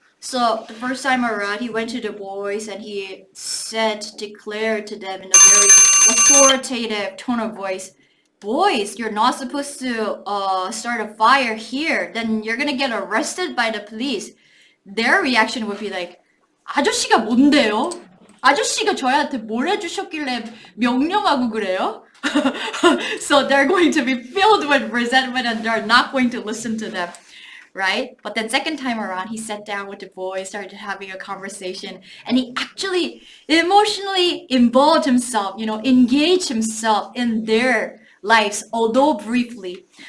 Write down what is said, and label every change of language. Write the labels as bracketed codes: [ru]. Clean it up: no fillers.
[en] So the first time around, he went to the boys and he declared to them in a very authoritative tone of voice, boys, you're not supposed to start a fire here. Then you're gonna get arrested by the police. Their reaction would be like, [ko] 아저씨가 뭔데요? 아저씨가 저희한테 뭘 해주셨길래 명령하고 그래요? [en] So they're going to be filled with resentment and they're not going to listen to them. Right? But then second time around, he sat down with the boys, started having a conversation, and he actually emotionally involved himself, engaged himself in their lives, although briefly.